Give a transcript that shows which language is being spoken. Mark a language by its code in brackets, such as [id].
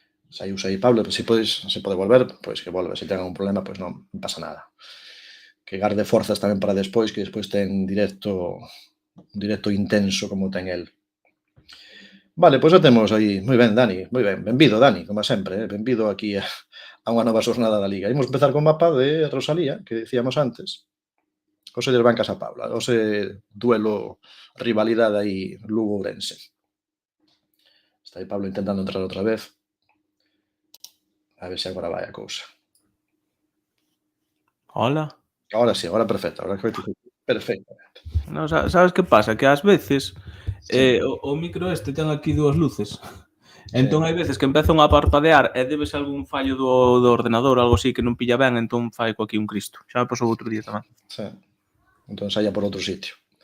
[gl] Saiu aí Pablo, se pode volver, pois que volve. Se ten algún problema, pois non pasa nada. Que garde forzas tamén para despois, que despois ten un directo intenso como ten el. Vale, pois xa temos aí. Moi ben, Dani, moi ben. Benvido, Dani, como sempre, benvido aquí a unha nova xornada da Liga. Imos empezar con mapa de Rosalía, que dicíamos antes. Ose del Bancas a Paula, ose duelo, rivalidade aí Lugo-Ourense. Está aí Pablo intentando entrar outra vez. A ver se agora vai a cousa. [es] Hola. Ahora sí, ahora perfecto. Ahora perfectamente. [gl] No, sabes que pasa? Que ás veces Sí. o micro este ten aquí dúas luces. Sí. Entón hai veces que empezan a parpadear e debes algún fallo do ordenador ou algo así que non pilla ben, entón fai co aquí un Cristo. Xa me pasou outro día tamén. Sí. Entón saia por outro sitio.